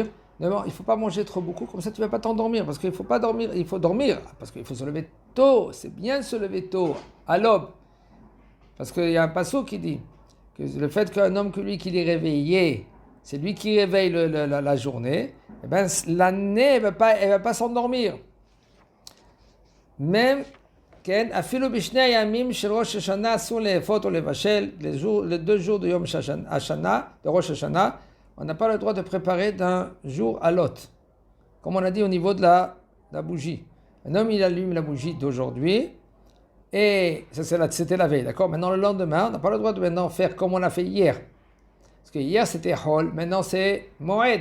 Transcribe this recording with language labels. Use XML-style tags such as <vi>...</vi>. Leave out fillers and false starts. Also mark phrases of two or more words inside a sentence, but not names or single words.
<fr>Non, il ne faut pas manger trop beaucoup, comme ça tu ne vas pas t'endormir, parce qu'il ne faut pas dormir, il faut dormir, parce qu'il faut se lever tôt, c'est bien de se lever tôt, à l'aube. Parce qu'il y a un passage qui dit que le fait qu'un homme que lui qu'il est réveillé, c'est lui qui réveille la journée, eh ben, l'année elle va pas s'endormir.</fr> <he>Même אפילו בשני הימים של ראש השנה אסור לאפות או לבשל,</he> <fr>les 2 jours de Yom Hashanah, de Rosh Hashanah, on n'a pas le droit de préparer d'un jour à l'autre. Comme on a dit au niveau de la bougie. Un homme, il allume la bougie d'aujourd'hui, et c'était la veille, d'accord? Maintenant, le lendemain, on n'a pas le droit de maintenant faire comme on a fait hier. Parce que hier, c'était Hol, maintenant c'est Moed.</fr>